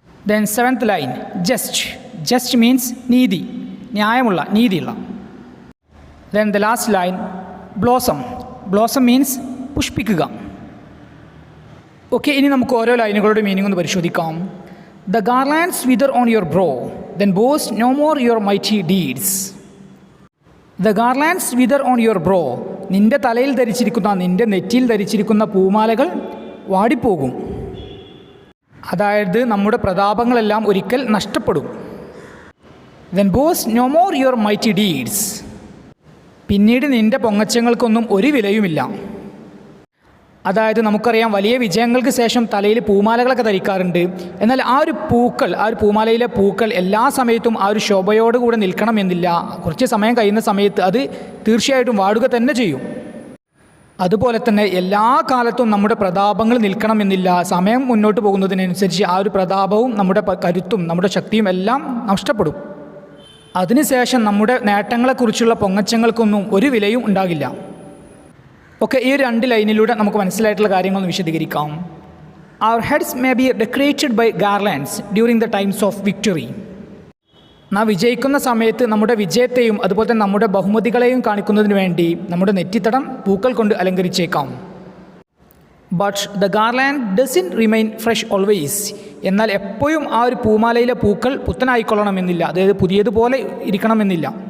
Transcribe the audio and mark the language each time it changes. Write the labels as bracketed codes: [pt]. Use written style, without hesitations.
[en] Then seventh line just. Just means [ml] നീതി, ന്യായമുള്ള, നീതിയുള്ള. [en] Then the last line blossom. Blossom means പുഷ്പിക്കുക. [ml] Okay, ഇനി നമുക്ക് ഓരോ ലൈനുകളുടെ മീനിങ് ഒന്ന് പരിശോധിക്കാം. [en] The garlands wither on your brow, then boast no more your mighty deeds. The garlands wither on your brow. [ml] നിൻ്റെ തലയിൽ ധരിച്ചിരിക്കുന്ന, നിൻ്റെ നെറ്റിയിൽ ധരിച്ചിരിക്കുന്ന പൂമാലകൾ വാടിപ്പോകും. അതായത് നമ്മുടെ പ്രതാപങ്ങളെല്ലാം ഒരിക്കൽ നഷ്ടപ്പെടും. [en] Then boast no more your mighty deeds. [ml] പിന്നീട് നിൻ്റെ പൊങ്ങച്ചങ്ങൾക്കൊന്നും ഒരു വിലയുമില്ല. അതായത് നമുക്കറിയാം, വലിയ വിജയങ്ങൾക്ക് ശേഷം തലയിൽ പൂമാലകളൊക്കെ ധരിക്കാറുണ്ട്. എന്നാൽ ആ ഒരു പൂമാലയിലെ പൂക്കൾ എല്ലാ സമയത്തും ആ ഒരു ശോഭയോടുകൂടെ നിൽക്കണമെന്നില്ല. കുറച്ച് സമയം കഴിയുന്ന സമയത്ത് അത് തീർച്ചയായിട്ടും വാടുക തന്നെ ചെയ്യും. അതുപോലെ തന്നെ എല്ലാ കാലത്തും നമ്മുടെ പ്രതാപങ്ങൾ നിൽക്കണമെന്നില്ല. സമയം മുന്നോട്ട് പോകുന്നതിനനുസരിച്ച് ആ ഒരു പ്രതാപവും നമ്മുടെ കരുത്തും നമ്മുടെ ശക്തിയും എല്ലാം നഷ്ടപ്പെടും. അതിനുശേഷം നമ്മുടെ നേട്ടങ്ങളെക്കുറിച്ചുള്ള പൊങ്ങച്ചങ്ങൾക്കൊന്നും ഒരു വിലയും ഉണ്ടാകില്ല. ഓക്കെ, ഈ രണ്ട് ലൈനിലൂടെ നമുക്ക് മനസ്സിലായിട്ടുള്ള കാര്യങ്ങളൊന്ന് വിശദീകരിക്കാം. [en] Our heads may be decorated by garlands during the times of victory. [ml] നാം വിജയിക്കുന്ന സമയത്ത് നമ്മുടെ വിജയത്തെയും അതുപോലെ തന്നെ നമ്മുടെ ബഹുമതികളെയും കാണിക്കുന്നതിന് വേണ്ടി നമ്മുടെ നെറ്റിത്തടം പൂക്കൾ കൊണ്ട് അലങ്കരിച്ചേക്കാം. [en] But the garland doesn't remain fresh always. [ml] എന്നാൽ എപ്പോഴും ആ ഒരു പൂമാലയിലെ പൂക്കൾ പുത്തനായിക്കൊള്ളണമെന്നില്ല, അതായത് പുതിയതുപോലെ ഇരിക്കണമെന്നില്ല.